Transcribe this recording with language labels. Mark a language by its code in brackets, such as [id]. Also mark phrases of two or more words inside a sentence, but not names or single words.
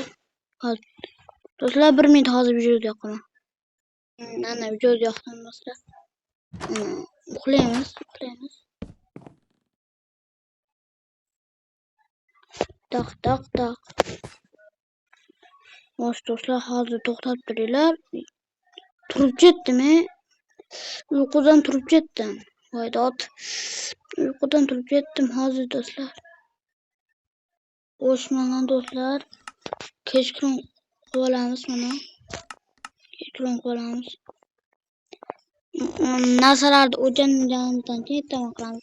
[uz] Hozir do'stlar 1 minut hozir video yoqaman. Mana video yoqdim do'stlar. Uxlaymiz. Tak. Hoş dostlar, hazır to'xtab turinglar. Turib ketdimi? Uyqudan turib ketdim. Voydod. Uyqudan turib ketdim hozir do'stlar. Xo'sh, mana do'stlar, kechqurun qilib olamiz mana. Kechqurun qilib olamiz. Narsalarni o'rganganimizdan keyin ertaman qilamiz.